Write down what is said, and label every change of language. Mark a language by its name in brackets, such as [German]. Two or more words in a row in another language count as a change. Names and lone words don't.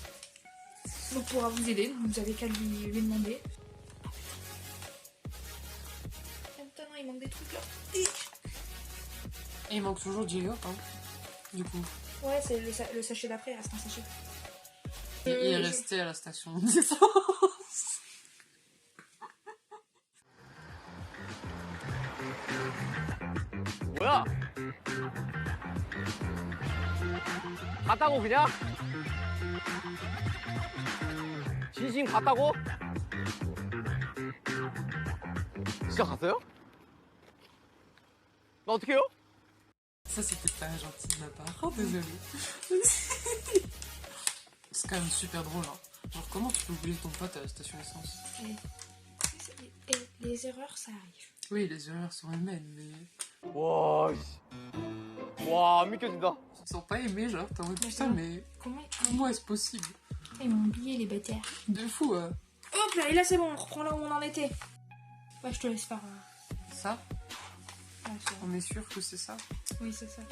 [French] Donc pourra vous aider, donc vous avez qu'à lui demander. Maintenant il manque des trucs là. Et il manque toujours J-Hope, hein, du coup. Ouais, c'est le sachet d'après, il reste un sachet. Il est resté à la station d'essence. [Korean] 뭐야? 갔다고 그냥? 진심 갔다고? 진짜 갔어요? 나 어떻게 해요? [French] Ça, c'était pas gentil de ma part. Oh, désolé. C'est quand même super drôle, hein. Genre, comment tu peux oublier ton pote à la station essence? Et les erreurs, ça arrive. Oui, les erreurs sont humaines, mais... [Korean] 와, 와, 안 믿겨진다. [French] Ils te sens pas aimés, genre, t'es en mode putain, mais... Comment est-ce possible? Ils m'ont oublié, les bâtards. De fou, Hop là, et là c'est bon, on reprend là où on en était. Ouais, je te laisse faire. Ça? Ouais, c'est bon. On est sûr que c'est ça? Oui, c'est ça.